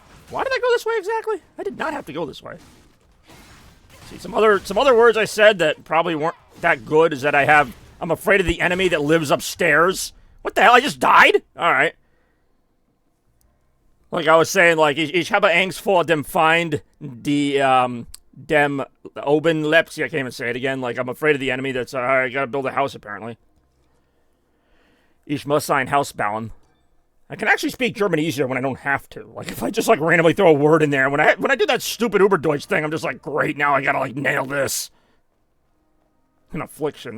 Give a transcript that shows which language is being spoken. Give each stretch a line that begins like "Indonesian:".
English: Why did I go this way exactly? I did not have to go this way. See, some other words I said that probably weren't that good is that I'm afraid of the enemy that lives upstairs. What the hell? I just died? Alright. Like I was saying, like,
German: ich habe Angst vor dem Feind, dem oben lebt.
English: See, I can't even say it again. Like, I'm afraid of the enemy that's, I gotta build a house, apparently.
German: Ich muss ein Haus bauen.
English: I can actually speak German easier when I don't have to. Like, if I just, like, randomly throw a word in there. When I do that stupid Uberdeutsch thing, I'm just like, great, now I gotta, like, nail this. An affliction.